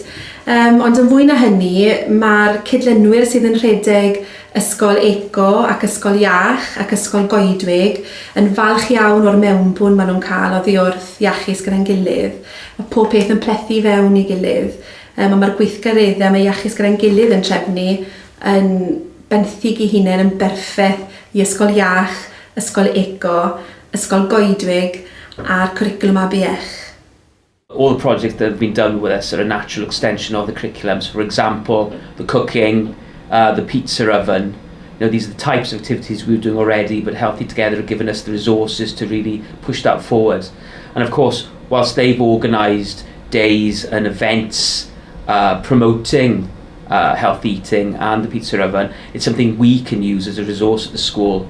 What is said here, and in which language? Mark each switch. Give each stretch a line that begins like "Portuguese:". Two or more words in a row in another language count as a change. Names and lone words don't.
Welsh: Ond yn fwy na hynny, mae'r cydlynwyr sydd yn rhedeg ysgol eco ac ysgol iach ac ysgol goedwig yn falch iawn o'r mewnbwn maen nhw'n cael oddi wrth Iachus Gyda'n Gilydd. Mae pob peth yn plethu fewn i gilydd. Mae'r gweithgareddau mae Iachus Gyda'n Gilydd yn trefnu yn benthyg i hunain yn berffaith i ysgol iach, ysgol eco, ysgol goedwig a'r cwricwlwm ABEch.
English: All the projects that have been done with us are a natural extension of the curriculums. For example, the cooking, the pizza oven. These are the types of activities we were doing already, but Healthy Together have given us the resources to really push that forward. And of course, whilst they've organised days and events promoting healthy eating and the pizza oven, it's something we can use as a resource at the school.